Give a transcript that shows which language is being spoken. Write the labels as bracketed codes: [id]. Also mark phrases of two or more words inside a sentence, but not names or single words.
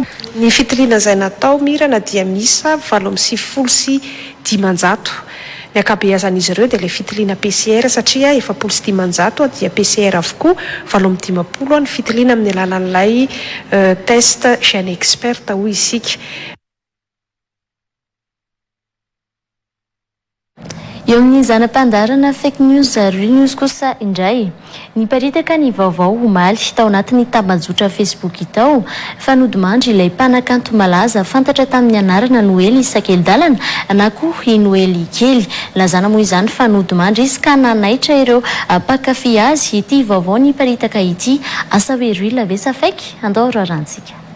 [mg] Ny fitiliana izay natao mirana dia misa 750 ny akabeazan'izy ireo dia le fitiliana PCR satria 750 dia PCR avokoa 750 ny fitiliana amin'ny alalan'ilay test GN expert hoy isika. Eo amin'ny zanam-pandarana [en] fake news real news [mg] kosa indray niparitaka ny vaovao omaly tao anatin'ny tambazotra Facebook tao fanodimandry ilay mpanakanto malaza fantatra tamin'ny anarana Noely Sakeldalana na koa Noely kely lazana moa izany fanodimandry izy ka nanaitra ireo mpakafy azy ity vaovao niparitaka ity asa hoe real vesa fake andao rarantsika.